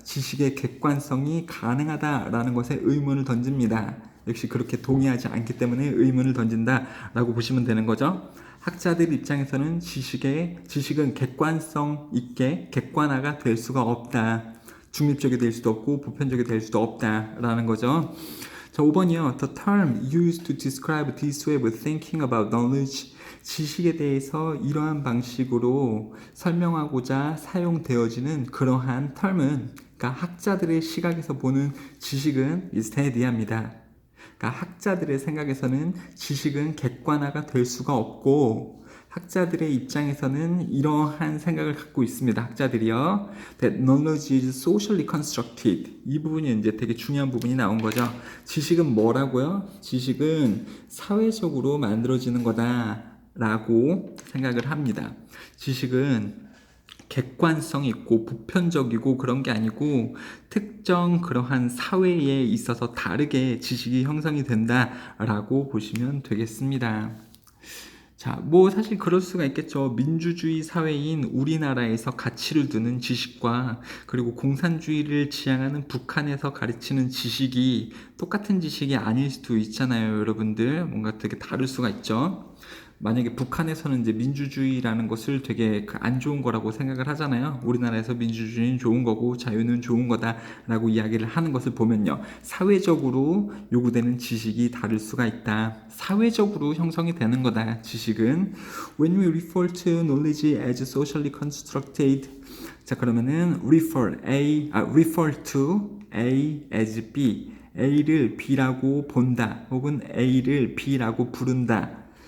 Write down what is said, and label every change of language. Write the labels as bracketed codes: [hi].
[ko] 지식의 객관성이 가능하다라는 것에 의문을 던집니다. 역시 그렇게 동의하지 않기 때문에 의문을 던진다라고 보시면 되는 거죠. 학자들 입장에서는 지식은 객관성 있게 객관화가 될 수가 없다. 중립적이 될 수도 없고 보편적이 될 수도 없다라는 거죠. 자, 5번이요. [en] The term used to describe this way of thinking about knowledge. [ko] 지식에 대해서 이러한 방식으로 설명하고자 사용되어지는 그러한 term은, 그러니까 학자들의 시각에서 보는 지식은 인스테디합니다. 그러니까 학자들의 생각에서는 지식은 객관화가 될 수가 없고 학자들의 입장에서는 이러한 생각을 갖고 있습니다. 학자들이요. [en] That knowledge is socially constructed. [ko] 이 부분이 이제 되게 중요한 부분이 나온 거죠. 지식은 뭐라고요? 지식은 사회적으로 만들어지는 거다라고 생각을 합니다. 지식은 객관성 있고 보편적이고 그런 게 아니고 특정 그러한 사회에 있어서 다르게 지식이 형성이 된다라고 보시면 되겠습니다. 자, 뭐 사실 그럴 수가 있겠죠. 민주주의 사회인 우리나라에서 가치를 두는 지식과 그리고 공산주의를 지향하는 북한에서 가르치는 지식이 똑같은 지식이 아닐 수도 있잖아요, 여러분들. 뭔가 되게 다를 수가 있죠. 만약에 북한에서는 이제 민주주의라는 것을 되게 안 좋은 거라고 생각을 하잖아요. 우리나라에서 민주주의는 좋은 거고 자유는 좋은 거다라고 이야기를 하는 것을 보면요. 사회적으로 요구되는 지식이 다를 수가 있다. 사회적으로 형성이 되는 거다. 지식은 [en] When we refer to knowledge as socially constructed, [ko] 자 그러면은 [en] refer to A as B, [ko] A를 B라고 본다, 혹은 A를 B라고 부른다.